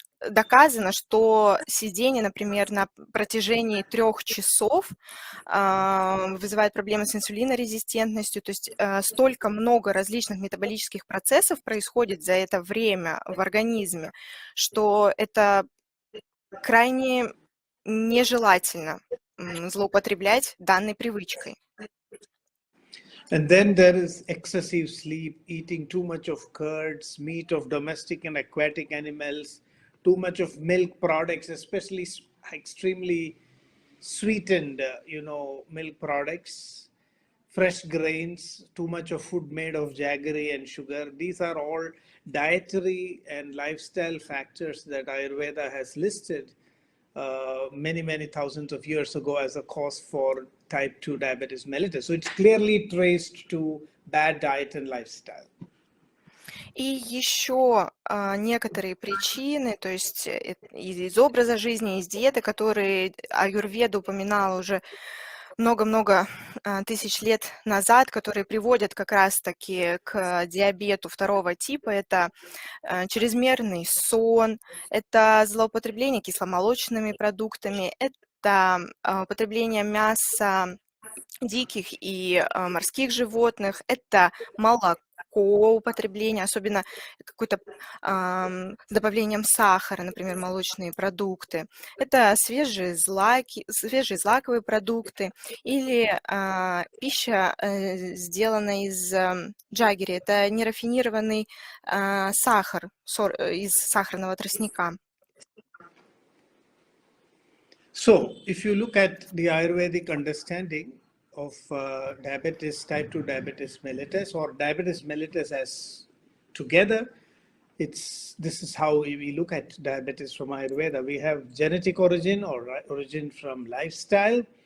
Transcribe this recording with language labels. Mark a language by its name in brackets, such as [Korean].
[Russian] доказано, что сидение, например, на протяжении 3 часов вызывает проблемы с инсулинорезистентностью, то есть столько много различных метаболических процессов происходит за это время в организме, что это крайне нежелательно злоупотреблять данной привычкой. [English] And then there is excessive sleep, eating too much of curds, meat of domestic and aquatic animals, too much of milk products, especially extremely sweetened, milk products, fresh grains, too much of food made of jaggery and sugar. These are all dietary and lifestyle factors that Ayurveda has listed many thousands of years ago as a cause for type 2 diabetes mellitus. So it's clearly traced to bad diet and lifestyle. [Russian] И еще некоторые причины, то есть из образа жизни, из диеты, которые Аюрведа упоминала уже много-много тысяч лет назад, которые приводят как раз-таки к диабету 2 типа, это чрезмерный сон, это злоупотребление кисломолочными продуктами, это употребление мяса диких и морских животных, это молоко употребление, особенно какое-то с добавлением сахара, например, молочные продукты. Это свежие злаковые продукты или пища, сделанная из джаггери. Это нерафинированный сахар из сахарного тростника. [English] So, if you look at the Ayurvedic understanding of diabetes, type 2 diabetes mellitus, or diabetes mellitus as together, this is how we look at diabetes from Ayurveda. We have genetic origin or origin from lifestyle.